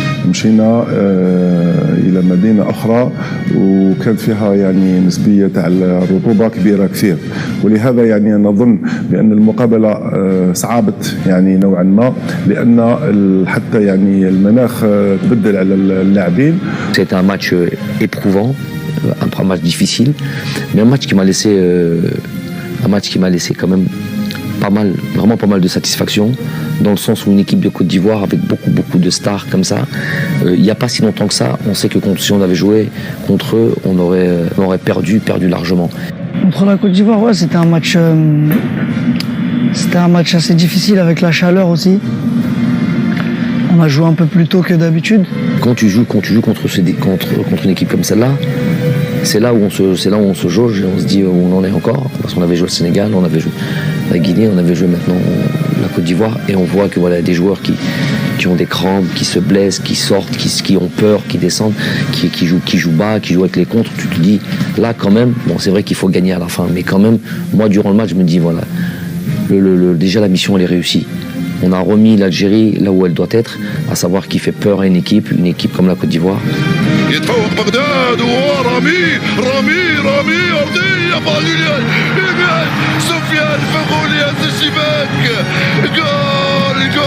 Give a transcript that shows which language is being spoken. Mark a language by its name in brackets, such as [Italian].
[Arabic] مشينا الى مدينه اخرى وكانت فيها يعني نسبيه تاع الرطوبه كبيره كثير، ولهذا يعني نظن بان المقابله صعبت يعني نوعا ما، لان حتى يعني المناخ تبدل على اللاعبين. [French] C'était un match éprouvant, un match difficile, mais un match qui m'a laissé quand même vraiment pas mal de satisfaction, dans le sens où une équipe de Côte d'Ivoire avec beaucoup de stars comme ça, il n'y a pas si longtemps que ça, on sait que si on avait joué contre eux, on aurait perdu largement. Contre la Côte d'Ivoire, ouais, c'était un match assez difficile avec la chaleur aussi. On a joué un peu plus tôt que d'habitude. Quand tu joues contre une équipe comme celle-là, c'est là où on se jauge et on se dit où on en est encore, parce qu'on avait joué le Sénégal, on avait joué la Guinée, on avait joué maintenant la Côte d'Ivoire, et on voit que voilà des joueurs qui ont des crampes, qui se blessent, qui sortent, qui ont peur, qui descendent, qui jouent bas, qui jouent avec les contres. Tu te dis là quand même, bon c'est vrai qu'il faut gagner à la fin, mais quand même moi durant le match je me dis voilà, déjà la mission elle est réussie. On a remis l'Algérie là où elle doit être, à savoir qui fait peur à une équipe comme la Côte d'Ivoire. [Arabic] يتفوق بغداد ورامي أرضية باليان سفيان فغولي هز الشباك جول.